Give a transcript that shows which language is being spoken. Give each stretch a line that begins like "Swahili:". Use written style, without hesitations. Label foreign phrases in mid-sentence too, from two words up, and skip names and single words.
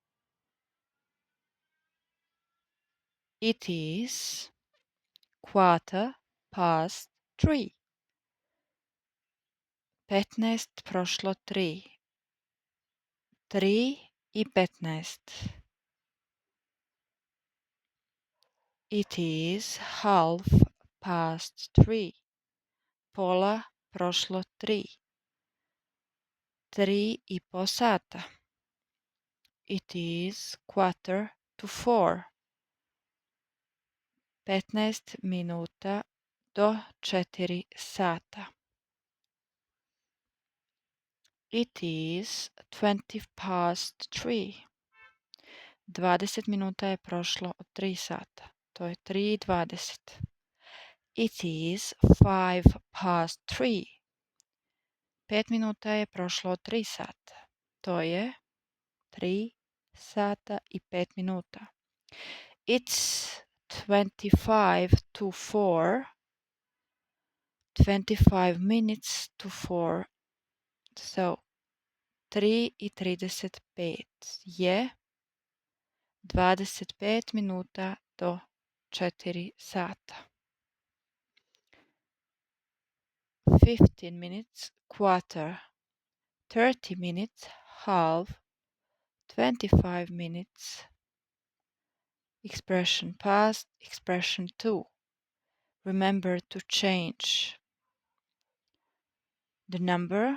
English: It is quarter past 3.
Croatian: 15 prošlo 3.
English: 3 i 15. It is half past 3.
Croatian: Pola prošlo 3. 3 i po sata.
English: It is quarter to 4.
Croatian: 15 minuta do 4 sata.
English: It is 20 past 3.
Croatian: 20 minuta je prošlo od 3 sata. To je 3:20.
English: It is 5 past 3.
Croatian: 5 minuta je prošlo od 3 sata. To je 3 sata i 5 minuta.
English: It's 25 to 4. 25 minutes to 4.
Croatian: So 3:35 je 25 minuta do 4 sata.
English: 15 minutes quarter, 30 minutes half, 25 minutes expression past, expression to. Remember to change the number.